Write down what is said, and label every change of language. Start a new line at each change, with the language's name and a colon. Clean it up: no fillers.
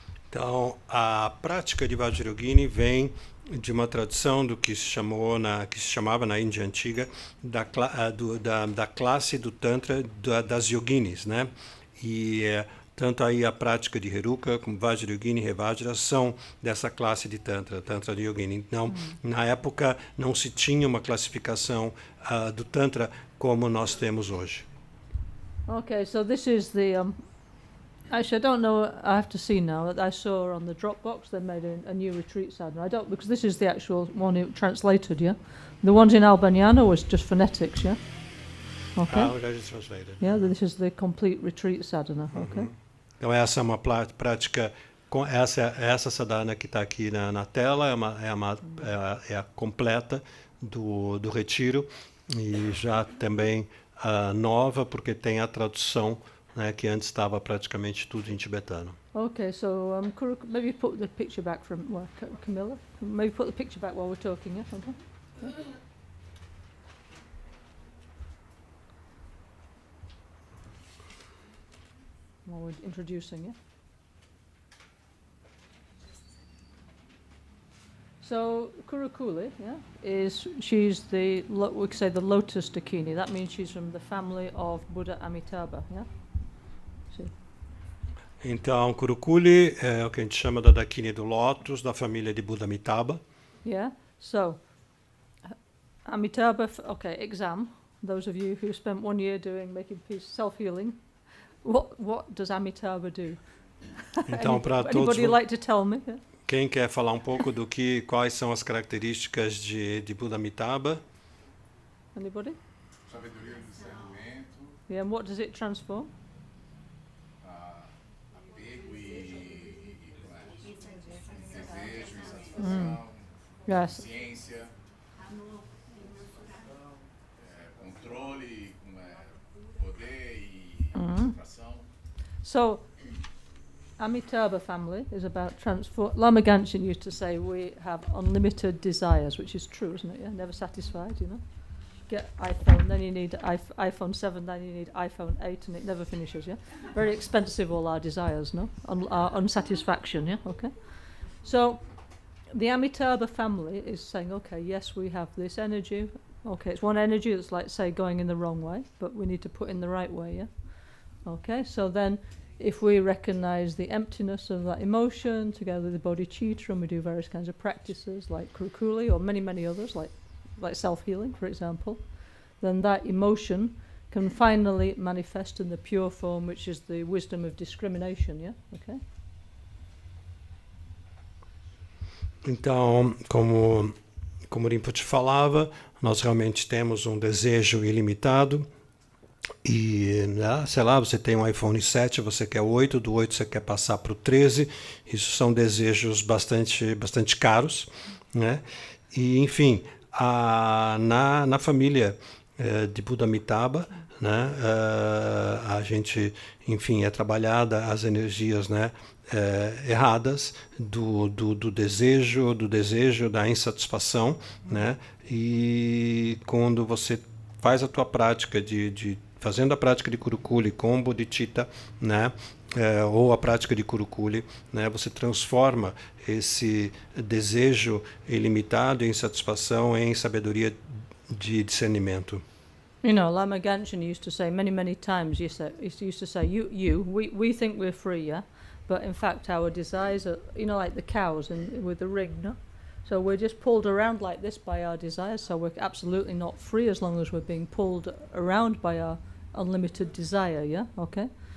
Portuguese: Então, a prática de Vajrayogini vem de uma tradução do que que se chamava na Índia antiga da classe do Tantra das yoginis, né? E tanto aí a prática de Heruka como Vajrayogini e Revajra são dessa classe de Tantra de Yogini. Então, na época, não se tinha uma classificação do Tantra como nós temos hoje.
English: Okay, so this is the... actually, I don't know, I have to see now. I saw on the Dropbox they made a new retreat sadhana. I don't, because this is the actual one translated, yeah? The ones in Albaniano was just phonetics, yeah? Okay. That is translated. Yeah, this is the complete retreat sadhana, okay?
Portuguese: Então, essa é uma prática, essa sadhana que está aqui na tela, é a completa do retiro, e já também nova, porque tem a tradução, né, que antes estava praticamente tudo em tibetano.
English: Okay, so maybe put the picture back from Camilla. Maybe put the picture back while we're talking, yeah? Okay. Yeah. While we're introducing, yeah? So Kurukulle, yeah, she's we could say the Lotus Dakini. That means she's from the family of Buddha Amitabha, yeah?
Portuguese: Então, Kurukulle é o que a gente chama da Dakini do Lótus, da família de Buddha Amitabha.
English: Yeah, so Amitabha, okay, exam. Those of you who spent 1 year making peace, self-healing, what does Amitabha do?
Portuguese: Então, para todos,
English: anybody like to tell me? Yeah?
Portuguese: Quem quer falar um pouco quais são as características de Buddha Amitabha?
English: Anybody?
Portuguese: Sabedoria e discernimento.
English: Yeah, and what does it transform?
Portuguese: Apego e desejo e satisfação.
English: Yes.
Portuguese: Consciência. Controle, poder e concentração.
English: So, Amitabha family is about transform. Lama Ganchen used to say we have unlimited desires, which is true, isn't it? Yeah, never satisfied, you know. Get iPhone, then you need iPhone 7, then you need iPhone 8, and it never finishes, yeah? Very expensive, all our desires, no? Our unsatisfaction, yeah? Okay. So, the Amitabha family is saying, okay, yes, we have this energy. Okay, it's one energy that's like, say, going in the wrong way, but we need to put in the right way, yeah? Okay, so then if we recognize the emptiness of that emotion together with the bodhicitta, and we do various kinds of practices like Kurukulle or many, many others, like self-healing, for example, then that emotion can finally manifest in the pure form, which is the wisdom of discrimination, yeah? Okay?
Portuguese: Então, como o Rinpoche falava, nós realmente temos um desejo ilimitado. E, sei lá, você tem um iPhone 7, você quer o 8, do 8 você quer passar para o 13, isso são desejos bastante caros, né? E, enfim, na família de Buddha Amitabha, né, a gente, enfim, é trabalhada as energias, né, erradas do desejo, da insatisfação, né? E quando você faz a tua prática fazendo a prática de Kurukulle com bodhicitta, né, ou a prática de Kurukulle, né, você transforma esse desejo ilimitado e insatisfação em sabedoria de discernimento.
English: You know, Lama Ganchen used to say many times, he used to say, we think we're free, yeah? But in fact our desires are, you know, like the cows with the ring, no? So we're just pulled around like this by our desires, so we're absolutely not free as long as we're being pulled around by our unlimited desire, yeah? Okay?